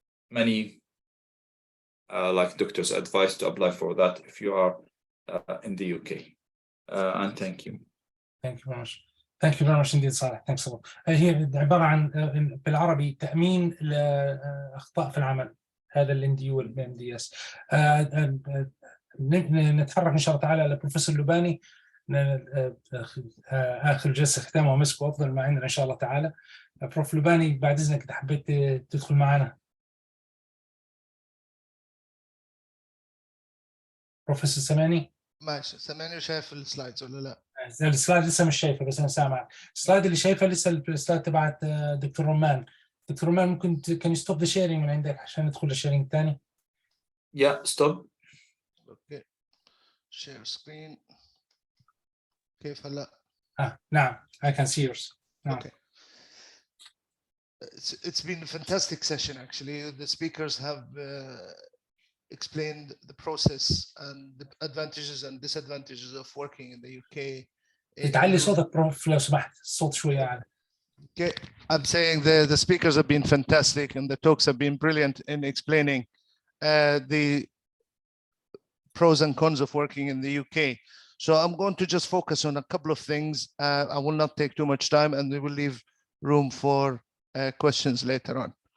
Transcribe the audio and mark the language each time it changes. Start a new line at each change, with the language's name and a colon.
English: Many like doctors advise to apply for that if you are in the UK. And thank you. Thank you very much. Thank you very much indeed, صالح. Thanks a lot.
Arabic: هي عبارة عن بالعربي تأمين لأخطاء في العمل. هذا ال MDU وال MDS. نتحرك إن شاء الله تعالى لبروفيسور لباني. آخر جلسة ختامها ومسك وأفضل ما عندنا إن شاء الله تعالى. بروف لباني بعد إذنك إذا حبيت تدخل معنا. بروفيسور سماني. ماشي، سامعني وشايف السلايدز ولا لا؟ السلايد لسه مش شايفه بس انا سامع. السلايد اللي شايفه لسه السلايد تبعت دكتور رومان. دكتور رومان ممكن كان
English: يستوب the sharing
Arabic: من عندك عشان ندخل للشيرنج الثاني؟
English: Yeah, stop.
Arabic: اوكي.
English: Share screen.
Arabic: كيف هلا؟ نعم,
English: I can see yours.
Arabic: نعم.
English: Okay. It's been a fantastic session actually. The speakers have explained the process and the advantages and disadvantages of working in the UK.
Arabic: تعلي صوتك بروف لو سمحت, الصوت شوية أعلى.
English: Okay, I'm saying the speakers have been fantastic and the talks have been brilliant in explaining the pros and cons of working in the UK. So I'm going to just focus on a couple of things. I will not take too much time and we will leave room for questions later on.